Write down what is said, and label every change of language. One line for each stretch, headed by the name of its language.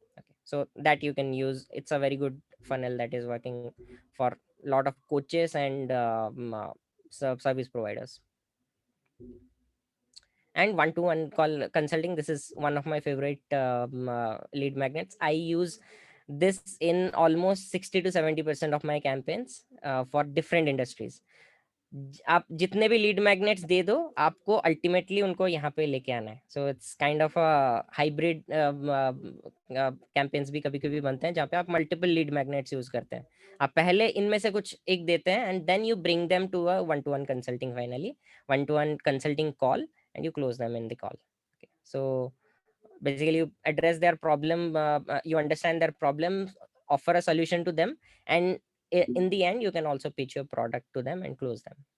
English: Okay, so that you can use. It's a very good funnel that is working for a lot of coaches and service providers. And one-to-one call consulting, this is one of my favorite lead magnets. I use this in almost 60 to 70% of my campaigns for different industries.
Hindi: आप जितने भी lead magnets दे दो, आपको ultimately उनको यहाँ पे लेके आना है.
English: so it's kind of a hybrid campaigns
Hindi: भी कभी कभी बनते हैं जहाँ पे आप मल्टीपल लीड मैग्नेट्स यूज करते हैं. आप पहले इनमें से कुछ एक देते हैं
English: And then you bring them to a one to one consulting, finally one to one consulting call, and you close them in the call. Okay. So basically you address their problem, you understand their problem, offer a solution to them, and in the end you can also pitch your product to them and close them.